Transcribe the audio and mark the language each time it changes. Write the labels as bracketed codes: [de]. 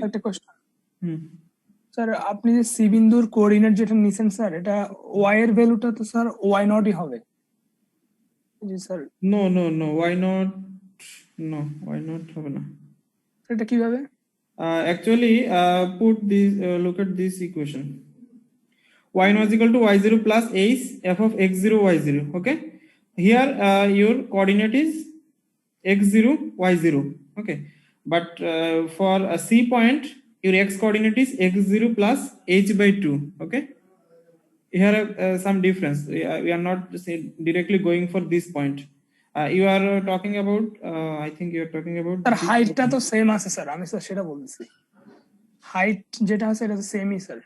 [bn] একটা question sir, আপনি যে সি বিন্দুর কোঅর্ডিনেট যেটা নিছেন স্যার, এটা y এর ভ্যালুটা তো স্যার y নটই হবে। জি sir. [en] no why not, no why not [bn] হবে না। এটা কিভাবে? [en] Actually put this, look at this equation, y0 is equal to y0 plus h f of x0 y0. Okay, here your coordinate is x0 y0. Okay, but for a C point, your x coordinate is x0 plus h by 2. Okay, here some difference. We are not directly going for this point. You are talking about I think you are talking about [bn] sir হাইটটা তো same আছে sir, আমি sir সেটা বলছি, height যেটা আছে এটা তো সেমই স্যার।